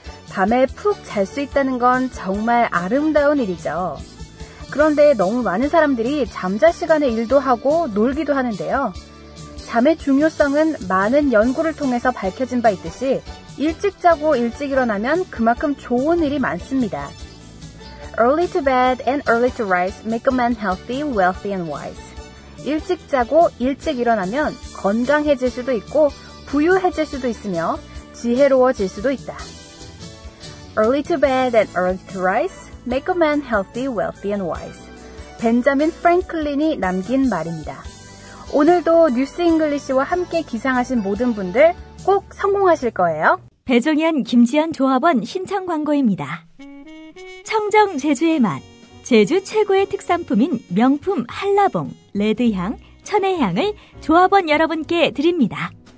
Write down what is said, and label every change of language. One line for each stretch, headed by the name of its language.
Korean: 밤에 푹 잘 수 있다는 건 정말 아름다운 일이죠. 그런데 너무 많은 사람들이 잠잘 시간에 일도 하고 놀기도 하는데요. 잠의 중요성은 많은 연구를 통해서 밝혀진 바 있듯이 일찍 자고 일찍 일어나면 그만큼 좋은 일이 많습니다.
English: Early to bed and early to rise make a man healthy, wealthy and wise.
Korean: 일찍 자고 일찍 일어나면 건강해질 수도 있고 부유해질 수도 있으며 지혜로워질 수도 있다.
English: Early to bed and early to rise make a man healthy, wealthy and wise.
Korean: 벤자민 프랭클린이 남긴 말입니다. 오늘도 뉴스 잉글리시와 함께 기상하신 모든 분들 꼭 성공하실 거예요. 배종현 김지연 조합원 신청 광고입니다. 청정 제주의 맛, 제주 최고의 특산품인 명품 한라봉, 레드향, 천혜향을 조합원 여러분께 드립니다.